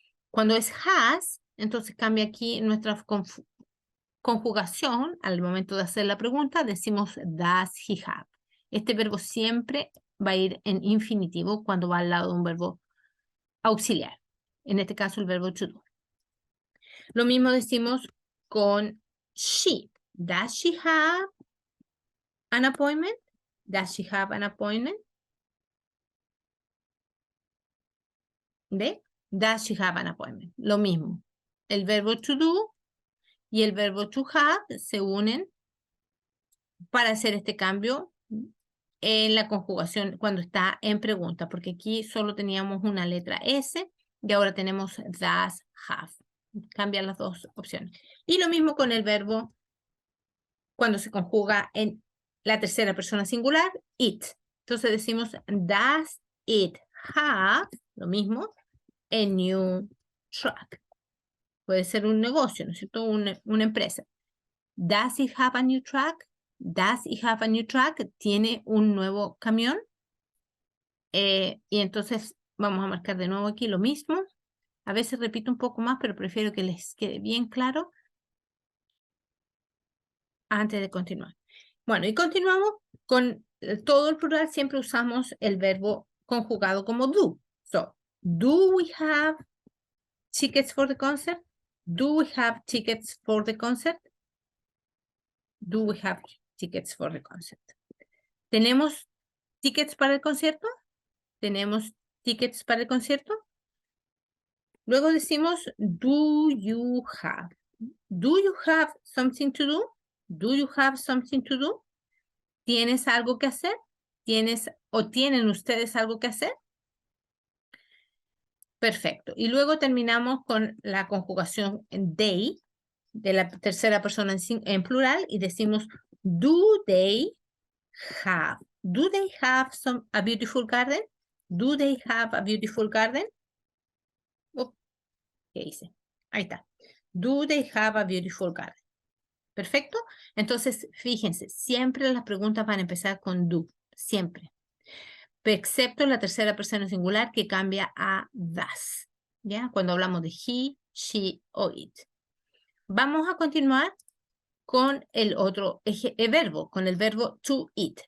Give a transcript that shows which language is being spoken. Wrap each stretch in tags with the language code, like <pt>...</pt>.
<es>Cuando es has, entonces cambia aquí nuestra conjugación. Al momento de hacer la pregunta decimos</es> <en>does he have.</en> <es>Este verbo siempre va a ir en infinitivo cuando va al lado de un verbo auxiliar. En este caso, el verbo to do. Lo mismo decimos con she.</es> <en>Does she have an appointment? Does she have an appointment?</en> <es>¿Ve?</es> <en>Does she have an appointment?</en> <es>Lo mismo. El verbo to do y el verbo to have se unen para hacer este cambio en la conjugación cuando está en pregunta, porque aquí solo teníamos una letra S y ahora tenemos does have. Cambian las dos opciones. Y lo mismo con el verbo cuando se conjuga en la tercera persona singular, it. Entonces decimos,</es> <en>does it have,</en> <es>lo mismo,</es> <en>a new truck?</en> <es>Puede ser un negocio, ¿no es cierto? Una empresa.</es> <en>Does it have a new truck? Does it have a new truck?</en> <es>¿Tiene un nuevo camión? Y entonces vamos a marcar de nuevo aquí lo mismo. A veces repito un poco más, pero prefiero que les quede bien claro antes de continuar. Bueno, y continuamos con todo el plural. Siempre usamos el verbo conjugado como do.</es> <en>So, do we have tickets for the concert? Do we have tickets for the concert? Do we have tickets for the concert?</en> <es>¿Tenemos tickets para el concierto? ¿Tenemos tickets para el concierto? Luego decimos,</es> <en>do you have? Do you have something to do? Do you have something to do?</en> <es>¿Tienes algo que hacer? ¿Tienes o tienen ustedes algo que hacer? Perfecto. Y luego terminamos con la conjugación en they, de la tercera persona en plural, y decimos,</es> <en>do they have? Do they have a beautiful garden? Do they have a beautiful garden?</en> <es>¿Qué hice? Ahí está.</es> <en>Do they have a beautiful garden?</en> <es>Perfecto. Entonces, fíjense, siempre las preguntas van a empezar con do. Siempre. Excepto la tercera persona singular que cambia a does. ¿Ya? Cuando hablamos de he, she o it. Vamos a continuar con el otro verbo, con el verbo to eat.</es>